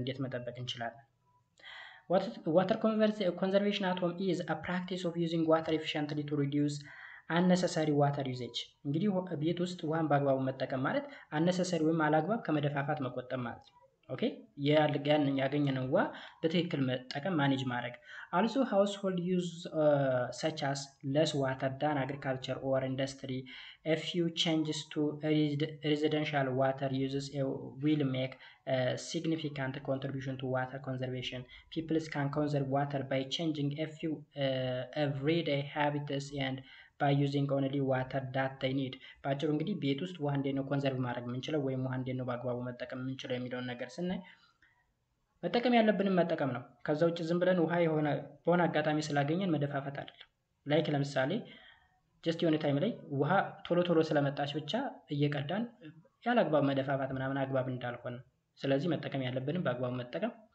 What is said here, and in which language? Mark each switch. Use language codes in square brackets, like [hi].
[am] እንዴት መጠበቅ እንችላለን? ዋተር ኮንዘርቬሽን አት ሆም [en] is a practice of using water efficiently to reduce unnecessary water usage። [am] እንግዲህ ቤት ውስጥ ውሃን በአግባቡ መጠቀም ማለት unnecessary ወይም አላግባብ ከመደፋፋት መቆጠብ ማለት ነው። ኦኬ ያገኘነው ውሃ በትክክል መጠቀም ማኔጅ ማድረግ። [en] also household use such as less water than agriculture or industry. A few changes to residential water uses will make a significant contribution to water conservation. People can conserve water by changing a few everyday habits and by using only water that they need። [am] ባጭሩ እንግዲህ ቤት ውስጥ ውሃ እንዴት ነው ኮንዘርቭ ማድረግ የምንችለው ወይም ውሃ እንዴት ነው በአግባቡ መጠቀም የምንችለው የሚለውን ነገር ስናይ መጠቀም ያለብንም መጠቀም ነው። ከዛ ውጭ ዝም ብለን ውሃ በሆነ አጋጣሚ ስላገኘን መደፋፈት አይደለም። ላይክ ለምሳሌ ጀስት የሆነ ታይም ላይ ውሃ ቶሎ ስለመጣች ብቻ እየቀዳን ያለ አግባብ መደፋፋት ምናምን አግባብ እንዳልሆነ፣ ስለዚህ መጠቀም ያለብንም በአግባቡ መጠቀም